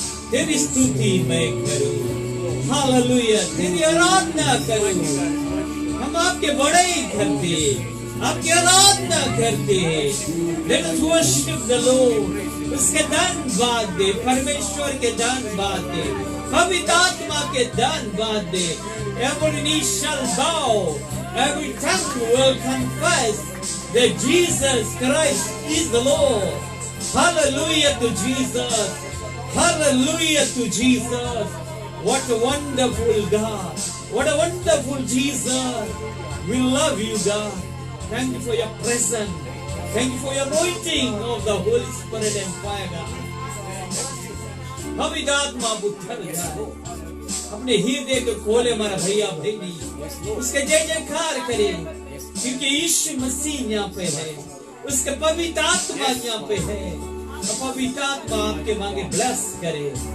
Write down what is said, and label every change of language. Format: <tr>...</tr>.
<hi>तेरी स्तुति मैं करूं, हालेलुया, तेरी आराधना करूं। हम आपके बड़ाई करते, आपकी आराधना करते हैं।</hi> <en>Let us worship the Lord.</en> <hi>उसके धन्यवाद दे, परमेश्वर के धन्यवाद दे, पवित्र आत्मा के धन्यवाद दे।</hi> <en>Every knee shall bow, every tongue will confess that Jesus Christ is the Lord. Hallelujah to Jesus. Hallelujah to Jesus. What a wonderful God. What a wonderful Jesus. We love you, God. Thank you for your presence. Thank you for your anointing of the Holy Spirit and fire, God.</en> <hi>पवित्र आत्मा बुद्धर जाए, अपने हृदय को खोले हमारा भैया बहनी, उसके जय जयकार करे, क्योंकि यीशु मसीह यहाँ पे है, उसके पवित्र आत्मा यहाँ पे है, और पवित्र आत्मा आपके मांगे ब्लेस करे।</hi>